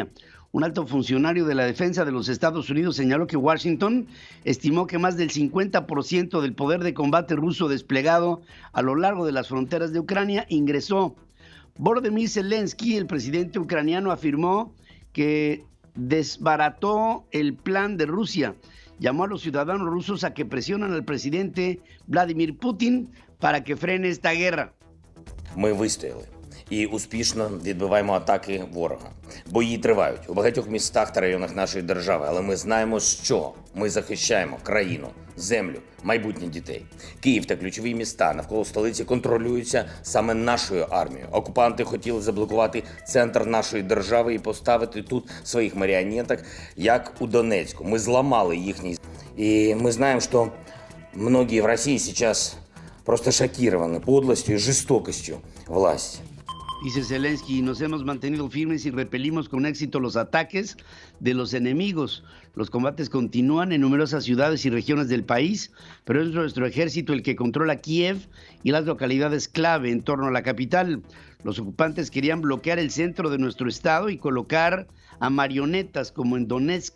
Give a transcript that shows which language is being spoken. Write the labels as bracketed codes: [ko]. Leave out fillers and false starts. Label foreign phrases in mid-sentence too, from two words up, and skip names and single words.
[es] Un alto funcionario de la defensa de los Estados Unidos señaló que Washington estimó que más del 50% del poder de combate ruso desplegado a lo largo de las fronteras de Ucrania ingresó. Volodymyr Zelensky, el presidente ucraniano, afirmó que desbarató el plan de Rusia. Llamó a los ciudadanos rusos a que presionan al presidente Vladimir Putin para que frene esta guerra. [uk] Ми вистояли і успішно відбиваємо атаки ворога. Бої тривають у багатьох містах та районах нашої держави, але ми знаємо, що ми захищаємо країну, землю, майбутнє дітей. Київ та ключові міста навколо столиці контролюються саме нашою армією. Окупанти хотіли заблокувати центр нашої держави і поставити тут своїх маріонеток, як у Донецьку. Ми зламали їхній... І ми знаємо, що [ru] многие в России сейчас просто шокированы подлостью и жестокостью власти. [es] Dice Zelensky, nos hemos mantenido firmes y repelimos con éxito los ataques de los enemigos. Los combates continúan en numerosas ciudades y regiones del país, pero es nuestro ejército el que controla Kiev y las localidades clave en torno a la capital. Los ocupantes querían bloquear el centro de nuestro estado y colocar a marionetas como en Donetsk.